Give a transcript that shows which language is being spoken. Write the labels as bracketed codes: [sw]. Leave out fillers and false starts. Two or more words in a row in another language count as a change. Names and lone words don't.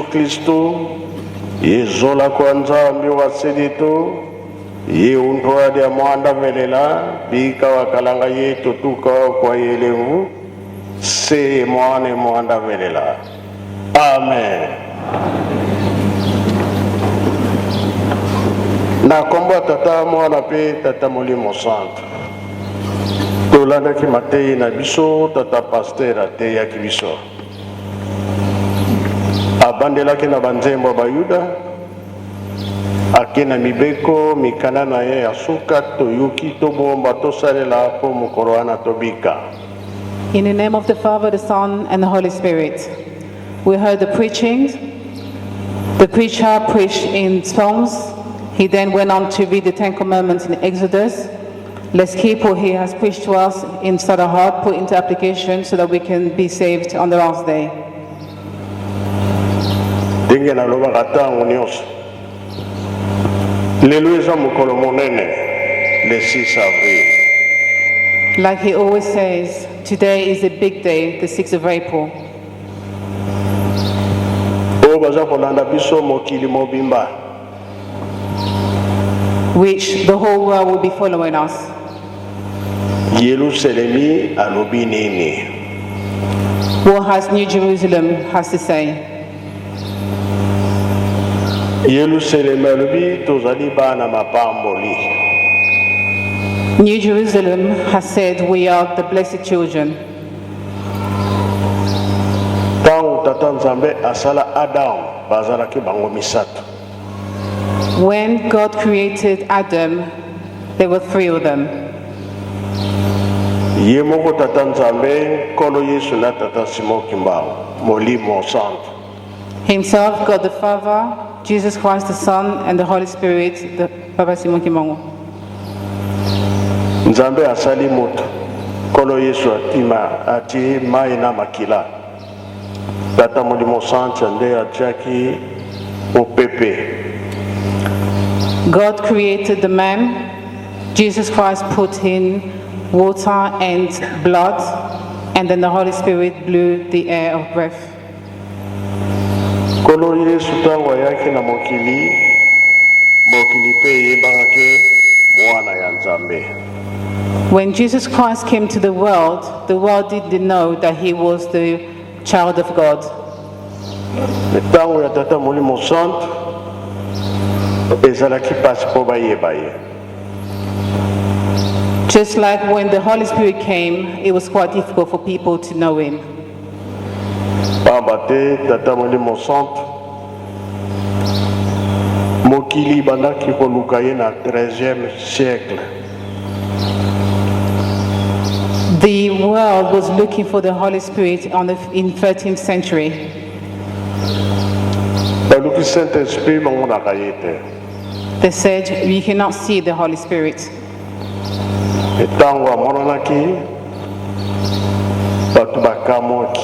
[kg] Kristo yezola kwa nzambi wa sedito yeundwadi ya mwanda velela bika wakalanga yetu tuka kwa yelevu se mwane mwanda velela. Amen. [ln] Na komba tata mwana pe tata molimo santo tolanda ki matei na biso tata pasteur ateya ki biso abandelaki na banzembo bayuda ake na mibeko mikanda na ye ya suka toyoki tobomba tosalela po mokolo wana tobika. [en] In the name of the Father, the Son, and the Holy Spirit. We heard the preaching. The preacher preached in Psalms. He then went on to read the Ten Commandments in Exodus. Let's keep what he has preached to us inside our heart, put into application so that we can be saved on the last day. [ln] Ndenge naloba katango nyonso lelo eza mokolo monene [fr] le 6 avril. [en] Like he always says, today is a big day, the 6th of April. [ln] Oyo baza kolanda biso mokili mobimba, [en] which the whole world will be following us. [ln] Yerusalemi alobi nini? [en] What has New Jerusalem has to say? [ln] Yerusalemi alobi tozali bana mapamboli. [en] New Jerusalem has said we are the blessed children. [ln] Tango tata nzambe asala Adam bazalaki bango misato. [en] When God created Adam, there were 3 of them. [ln] Ye moko tata nzambe kolo Yesu na tata Simon Kimbangu molimo santo. [en] Himself, God the Father, Jesus Christ the Son, and the Holy Spirit, the Papa Simon Kimbangu. [ln] Nzambe asali moto kolo Yesu ati mai na makila. Tata molimo santo nde atiaki opepe. [en] God created the man. Jesus Christ put in water and blood, and then the Holy Spirit blew the air of breath. [ln] Kolo Yesu tango yake na mokili pe yebanga ke mwana ya Nzambe. [en] When Jesus Christ came to the world didn't know that he was the child of God. [ln] Ntango ya tata molimo santo ezalaki pasi mpo bayeba ye. [en] Just like when the Holy Spirit came, it was quite difficult for people to know him. [ln] Pamba te tata molimo santo mokili bandaki koluka ye na 13e siècle. [en] The world was looking for the Holy Spirit in 13th century. [ln] Baluki Saint-Esprit bangonaka ye te. [en] They said, you cannot see the Holy Spirit. [ln] Etango amonanaki batu bakamoki.